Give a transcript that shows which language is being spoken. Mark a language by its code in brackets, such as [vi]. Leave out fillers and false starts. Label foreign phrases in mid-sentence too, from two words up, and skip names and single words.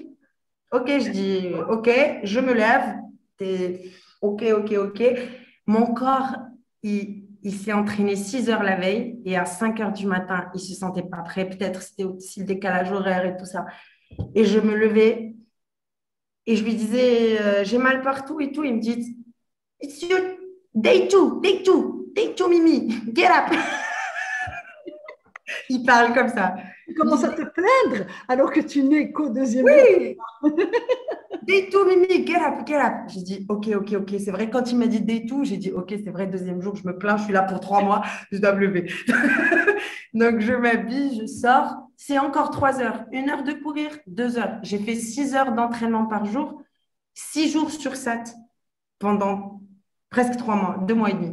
[fr] Ok, je dis ok, je me lève. Ok, ok, ok. Mon corps, il s'est entraîné 6 heures la veille et à 5 heures du matin, il ne se sentait pas prêt. Peut-être c'était aussi le décalage horaire et tout ça. Et je me levais et je lui disais j'ai mal partout et tout. Il me dit [en] It's your day two, Mimi, get up. [fr] Il parle comme ça. Tu Il commences dit, à te plaindre alors que tu n'es qu'au deuxième jour. oui, [en] day two, Mimi, get up, get up. [fr] J'ai dit, ok, ok, ok. C'est vrai, quand il m'a dit [en] day two, [fr] j'ai dit, ok, c'est vrai, deuxième jour, je me plains, je suis là pour 3 mois, je dois me lever. Donc, je m'habille, je sors. C'est encore 3 heures. 1 heure de courir, 2 heures. J'ai fait 6 heures d'entraînement par jour, 6 jours sur 7 pendant presque 3 mois, 2 mois et demi.